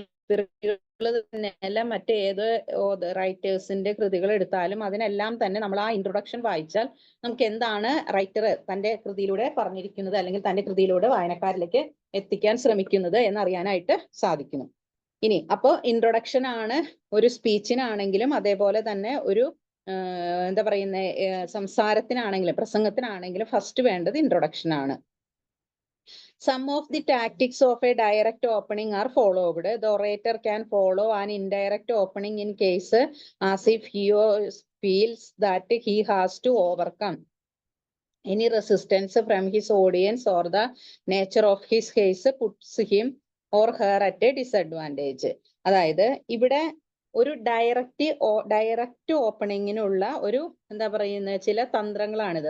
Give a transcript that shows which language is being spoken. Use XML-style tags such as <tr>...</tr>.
<ml>അതുപോലെ തന്നെ എല്ലാം മറ്റേത് റൈറ്റേഴ്സിന്റെ കൃതികൾ എടുത്താലും അതിനെല്ലാം തന്നെ നമ്മൾ ആ ഇൻട്രൊഡക്ഷൻ വായിച്ചാൽ നമുക്ക് എന്താണ് റൈറ്റർ തന്റെ കൃതിയിലൂടെ പറഞ്ഞിരിക്കുന്നത് അല്ലെങ്കിൽ തന്റെ കൃതിയിലൂടെ വായനക്കാരിലേക്ക് എത്തിക്കാൻ ശ്രമിക്കുന്നത് എന്നറിയാനായിട്ട് സാധിക്കുന്നു. ഇനി അപ്പോൾ ഇൻട്രൊഡക്ഷൻ ആണ് ഒരു സ്പീച്ചിനാണെങ്കിലും അതേപോലെ തന്നെ ഒരു എന്താ പറയുന്ന സംസാരത്തിനാണെങ്കിലും പ്രസംഗത്തിനാണെങ്കിലും ഫസ്റ്റ് വേണ്ടത് ഇൻട്രൊഡക്ഷൻ ആണ്.</ml> <en>Some of the tactics of a direct opening are followed. The orator can follow an indirect opening in case as if he feels that he has to overcome any resistance from his audience or the nature of his case puts him or her at a disadvantage.</en> <ml>അതായത് ഇവിടെ ഒരു direct ഓപ്പണിങ്ങിനുള്ള ഒരു എന്താ പറയുന്ന ചില തന്ത്രങ്ങളാണിത്.</ml>